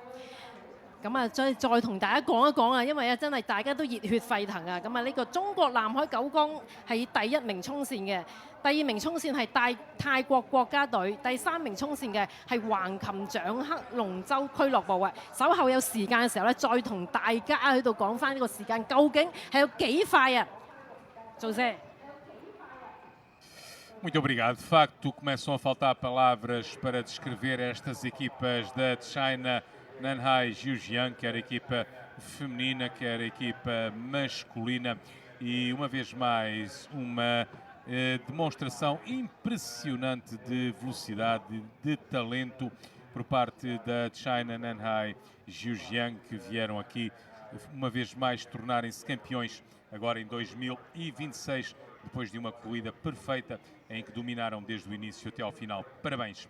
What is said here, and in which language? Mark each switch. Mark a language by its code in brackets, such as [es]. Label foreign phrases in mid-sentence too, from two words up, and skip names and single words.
[yue] 咁啊，再同大家講一講啊，因為啊真係大家都熱血沸騰啊！咁啊，呢個中國南海九江係第1名衝線嘅，第2名衝線係泰國國家隊，第3名衝線嘅係橫琴掌克龍舟俱樂部啊！稍後有時間嘅時候咧，再同大家喺度講翻呢個時間究竟係有幾快啊！做聲。 [pt] Muito obrigado. De facto, começam a faltar palavras para descrever estas equipas da China Nanhai Zhejiang, quer a equipa feminina, quer a equipa masculina. E uma vez mais, uma demonstração impressionante de velocidade, de talento por parte da China Nanhai Zhejiang, que vieram aqui uma vez mais tornarem-se campeões agora em 2026, depois de uma corrida perfeita em que dominaram desde o início até ao final.